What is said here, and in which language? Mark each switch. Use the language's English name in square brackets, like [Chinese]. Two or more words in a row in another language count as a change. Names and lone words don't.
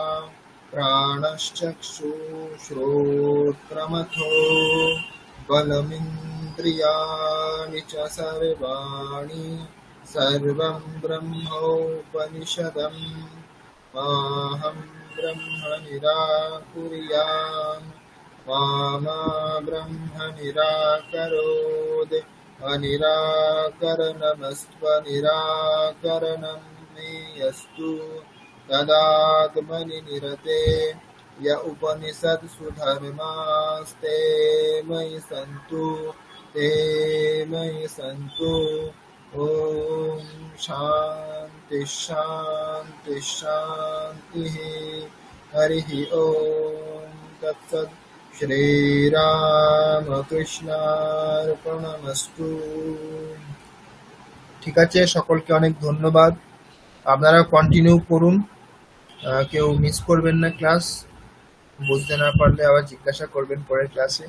[Sanskrit] প্রাণশ্চক্ষুশ্রোত্রমথো বলমিন্দ্রিয়াণি চ সর্বাণি সর্বং ব্রহ্মোপনিষদম মাহম ব্রহ্ম নিরাকুর্যাম মা ব্রহ্ম নিরাকरोत् अनिराकरणमस्त्वनिराकरणं मे अस्तु तदात्मनि निरते य उपनिषत्सु धर्मास्ते मयि सन्तु ते मयि सन्तु। ॐ शान्ति शान्ति शान्तिः। हरिः ॐ तत्सत्। শ্রীরামকৃষ্ণার্পণমস্তু। [Bangla] ঠিক আছে, সকলকে অনেক ধন্যবাদ। আপনারা কন্টিনিউ করুন, কেউ মিস করবেন না ক্লাস। বুঝতে না পারলে আবার জিজ্ঞাসা করবেন পরের ক্লাসে।